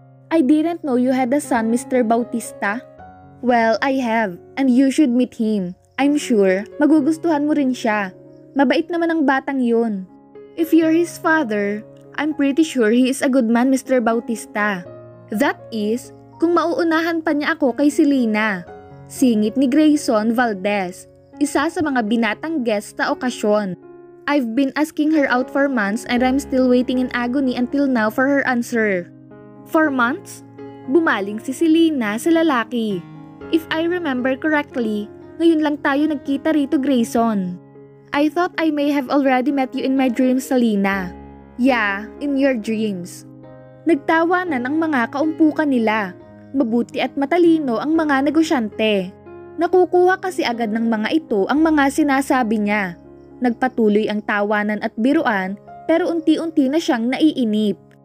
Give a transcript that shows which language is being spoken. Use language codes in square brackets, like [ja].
[en] I didn't know you had a son, Mr. Bautista. Well, I have, and you should meet him. I'm sure, [tl] magugustuhan mo rin siya. Mabait naman ang batang yun. [en] If you're his father, I'm pretty sure he is a good man, Mr. [tl] Bautista. [en] That is, [tl] kung mauunahan pa niya ako kay Selena. Singit ni Grayson Valdez, isa sa mga binatang guest sa okasyon. [en] I've been asking her out for months and I'm still waiting in agony until now for her answer. 4 months? [tl] Bumaling si Selena sa lalaki. [en] If I remember correctly, [tl] ngayon lang tayo nagkita rito, Grayson. [en] I thought I may have already met you in my dreams, Selena. Yeah, in your dreams. [tl] Nagtawanan ang mga kaumpukan nila. Mabuti at matalino ang mga negosyante. Nakukuha kasi agad ng mga ito ang mga sinasabi niya. Nagpatuloy ang tawanan at biruan pero unti-unti na siyang naiinip.